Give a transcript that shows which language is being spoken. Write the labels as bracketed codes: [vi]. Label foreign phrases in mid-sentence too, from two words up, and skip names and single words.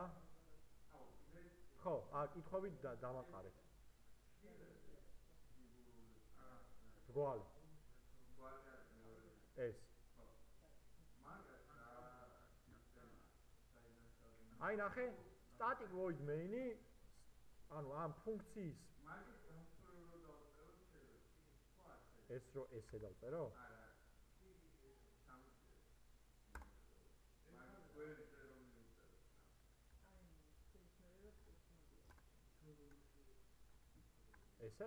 [ka] ხო, კითხვები დამაყარეთ. გვალი. ეს. აი ნახე, [en] static void main-ი, [ka] ანუ ამ ფუნქციის ეს რო ესე დავწერო? ესე?